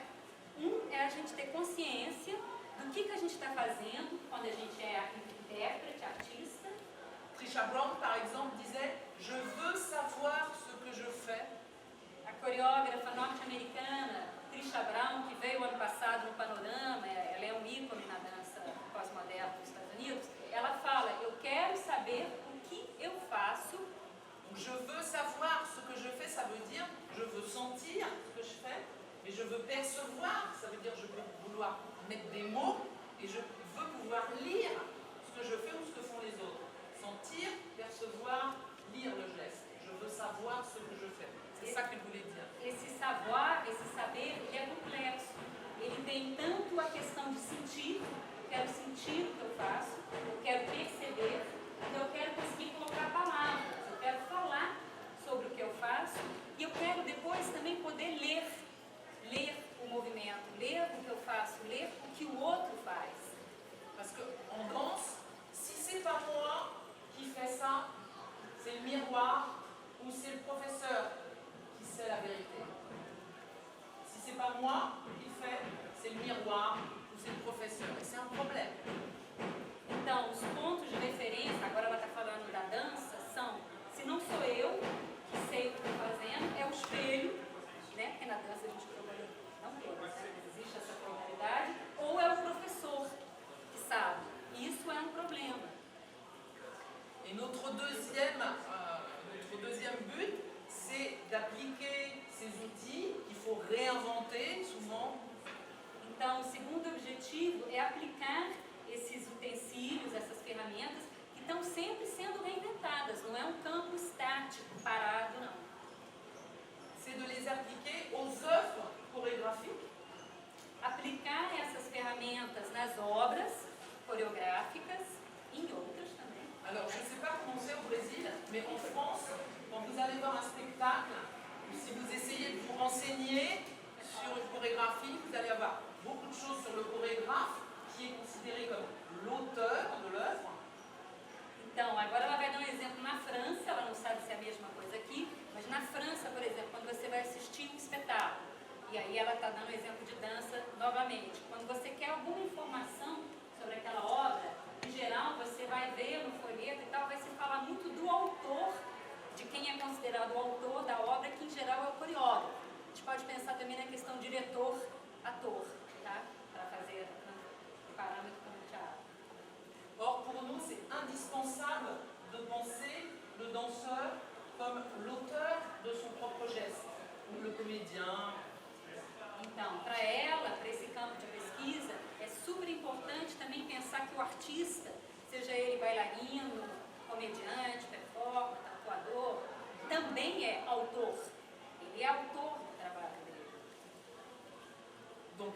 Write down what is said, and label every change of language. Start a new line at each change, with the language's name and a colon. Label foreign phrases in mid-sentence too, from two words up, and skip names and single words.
Portuguese: É a gente ter consciência do que a gente está fazendo quando a gente é intérprete, artista.
French: Trisha Brown, par exemple, disait « Je veux savoir ce que je fais ».
Portuguese: A coreógrafa norte-americana Trisha Brown, que veio ano passado no Panorama, ela é um ícone na dança pós-moderna dos Estados Unidos, ela fala, eu quero saber o que eu faço.
French: Je veux savoir ce que je fais, ça veut dire je veux sentir ce que je fais, mais je veux percevoir, ça veut dire je veux vouloir mettre des mots, et je veux pouvoir lire ce que je fais ou ce que font les autres. Sentir, percevoir, lire le geste. Je veux savoir ce que je fais. C'est ça qu'elle voulait dire.
Portuguese: Esse savoir, esse saber, ele é complexo. Ele tem tanto a questão de sentir, eu quero sentir o que eu faço, eu quero perceber, então eu quero conseguir colocar palavras, eu quero falar sobre o que eu faço e eu quero depois também poder ler o movimento, ler o que eu faço, ler o que o outro faz.
French: Parce qu'en danse, si c'est pas moi qui fais ça, c'est le miroir ou c'est le professeur qui sait la vérité. Si c'est pas moi qui fais, c'est le miroir ou c'est le professeur. Et c'est un problème.
Portuguese: Então, os pontos de referência, agora ela está falando da dança, são, se não sou eu que sei o que estou fazendo, é o espelho, né? Porque na dança a gente trabalha, não todas, né? Existe essa probabilidade, ou é o professor que sabe. Isso é um problema.
French: Et notre deuxième but, c'est d'appliquer ces outils qu'il faut réinventer souvent.
Portuguese: Então, o segundo objetivo é aplicar esses utensílios, essas ferramentas que estão sempre sendo reinventadas. Não é um campo estático, parado, não.
French: C'est de les appliquer aux œuvres chorégraphiques.
Portuguese: Aplicar essas ferramentas nas obras coreográficas e em outras também.
French: Alors, je ne sais pas comment c'est au Brésil, mais en France, quand vous allez voir un spectacle, ou si vous essayez de vous renseigner sur une chorégraphie, vous allez avoir beaucoup de choses sur le chorégraphe, qui est considéré comme l'auteur de l'œuvre.
Portuguese: Então, agora ela vai dar um exemplo na França, ela não sabe se é a mesma coisa aqui, mas na França, por exemplo, quando você vai assistir um espetáculo, e aí ela está dando um exemplo de dança novamente, quando você quer alguma informação sobre aquela obra, em geral você vai ver no folheto e tal, vai se falar muito do autor, de quem é considerado o autor da obra, que em geral é o coreógrafo. A gente pode pensar também na questão diretor-ator, tá? Para fazer um parâmetro como o teatro.
French: Or, pour nous, c'est indispensable de penser le danseur comme l'auteur de son propre geste, ou le comédien.
Portuguese: Então, para ela, para esse campo de pesquisa, é super importante também pensar que o artista, seja ele bailarino, comediante, performer, tatuador, também é autor. Ele é autor do trabalho dele.